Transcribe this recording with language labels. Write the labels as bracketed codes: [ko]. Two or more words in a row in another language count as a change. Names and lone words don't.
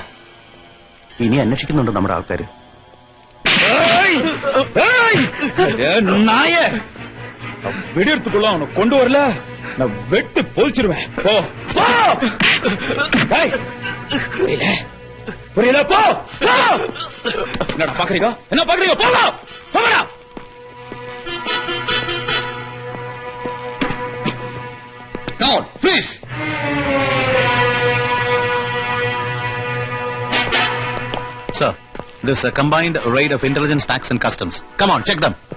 [ml] ഇനി അന്വേഷിക്കുന്നുണ്ട് നമ്മുടെ ആൾക്കാര്. [ta] நாயே வெடியெடுத்துக்குள்ள அவனை கொண்டு வரல நான் வெட்டி பொழிச்சிருவேன். போ போ. டேய், புரியல போ. என்ன பாக்குறீங்க? என்ன பாக்குறீங்க? போங்க போங்கடா. [en] Down, please. Sir, this is a combined raid of intelligence, tax and customs. Come on, check them.